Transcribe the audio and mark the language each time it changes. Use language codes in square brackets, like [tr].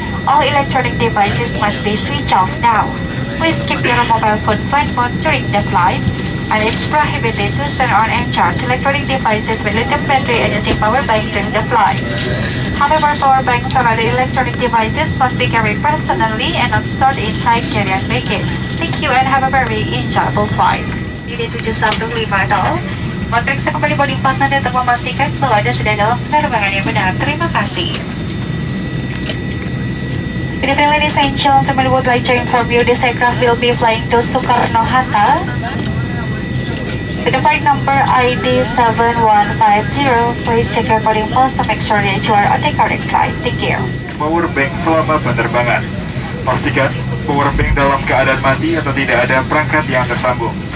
[en] All electronic devices must be switched off now. Please keep your mobile phone flight mode during the flight, and it's prohibited to turn on and charge electronic devices with lithium battery and using power bank during the flight. However, power banks or other electronic devices must be carried personally and not stored inside carry-on baggage. Thank you and have a very enjoyable flight. [id] Ini 7150, memeriksa kembali boarding pass Anda untuk memastikan bahwa Anda sudah dalam penerbangan yang benar. Terima kasih. [en] Good evening, ladies and gentlemen. We would like to inform you this aircraft will be flying to Soekarno-Hatta. With the flight number ID 7150, please check your boarding pass to make sure that you are on the correct flight. Thank you. [id] Power bank selama penerbangan. Pastikan power bank dalam keadaan mati atau tidak ada perangkat yang tersambung.